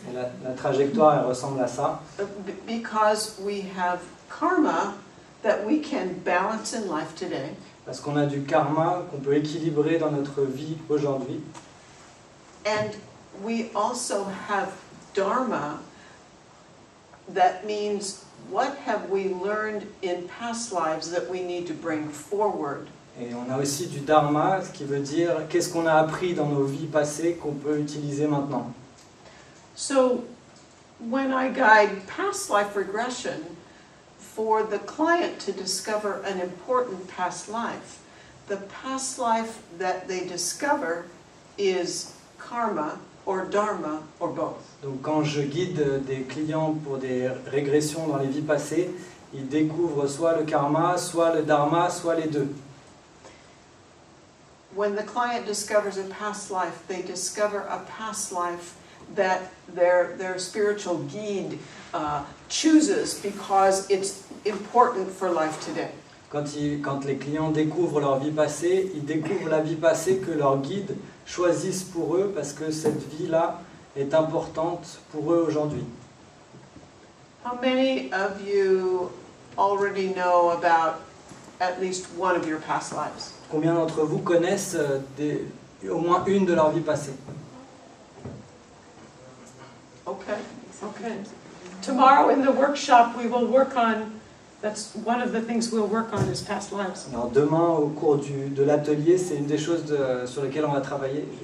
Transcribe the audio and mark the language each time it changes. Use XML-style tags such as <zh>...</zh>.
<fr>Et la trajectoire, elle ressemble à ça.</fr> <en>Because we have karma that we can balance in life today.</en> <fr>Parce qu'on a du karma qu'on peut équilibrer dans notre vie aujourd'hui.</fr> <en>And we also have dharma that means what have we learned in past lives that we need to bring forward?</en> <fr>Et on a aussi du dharma, ce qui veut dire qu'est-ce qu'on a appris dans nos vies passées qu'on peut utiliser maintenant.</fr> <en>So when I guide past life regression for the client to discover an important past life, the past life that they discover is karma or dharma or both.</en> <fr>Donc quand je guide des clients pour des régressions dans les vies passées, ils découvrent soit le karma, soit le dharma, soit les deux.</fr> <en>When the client discovers a past life, they discover a past life that their spiritual guide chooses because it's important for life today.</en> <fr>Quand les clients découvrent leur vie passée, ils découvrent la vie passée que leurs guides choisissent pour eux parce que cette vie-là est importante pour eux aujourd'hui.</fr> <en>How many of you already know about at least one of your past lives?</en> <fr>Combien d'entre vous connaissent au moins une de leurs vies passées?</fr> <en>Okay, okay. Tomorrow in the workshop we will work on, that's one of the things we'll work on is past lives.</en> <fr>Alors demain, au cours de l'atelier, c'est une des choses sur lesquelles on va travailler.</fr>